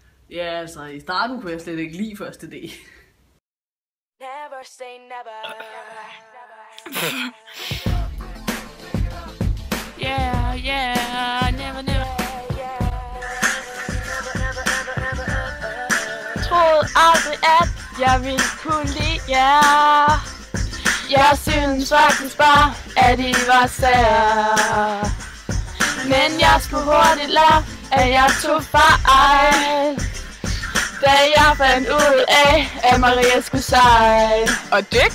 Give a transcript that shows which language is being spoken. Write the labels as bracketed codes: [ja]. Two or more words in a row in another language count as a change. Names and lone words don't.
[da] Ja, altså i starten kunne jeg slet ikke lide første D. [en] Never say never. Yeah, yeah, never, never. [da] Troede aldrig, at jeg ville kunne lide jer. Jeg synes faktisk bare, at I var sær. Men jeg skulle hurtigt lære, at jeg tog fejl, da jeg fandt ud af, at Maria skulle sejle og dykke.